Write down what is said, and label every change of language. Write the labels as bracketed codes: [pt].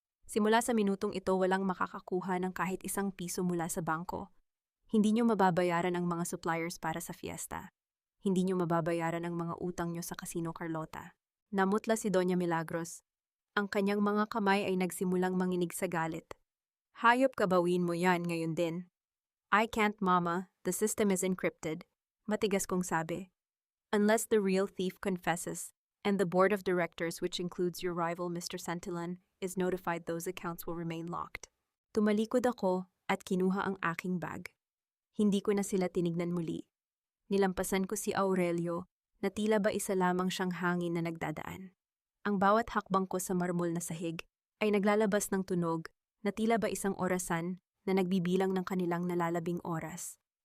[tl] Simula sa minutong ito, walang makakakuha ng kahit isang piso mula sa bangko. Hindi nyo mababayaran ang mga suppliers para sa fiesta. Hindi nyo mababayaran ang mga utang nyo sa Casino Carlota. Namutla si Doña Milagros. Ang kanyang mga kamay ay nagsimulang manginig sa galit. Hayop ka, bawin mo yan ngayon din. [en] I can't, mama. The system is encrypted. [tl] Matigas kong sabi. [en] Unless the real thief confesses, and the board of directors, which includes your rival Mr. Santillan, is notified, those accounts will remain locked. [tl] Tumalikod ako at kinuha ang aking bag. Hindi ko na sila tinignan muli. Nilampasan ko si Aurelio na tila ba isa lamang siyang hangin na nagdadaan. Ang bawat hakbang ko sa marmol na sahig ay naglalabas ng tunog na tila ba isang orasan na nagbibilang ng kanilang nalalabing oras.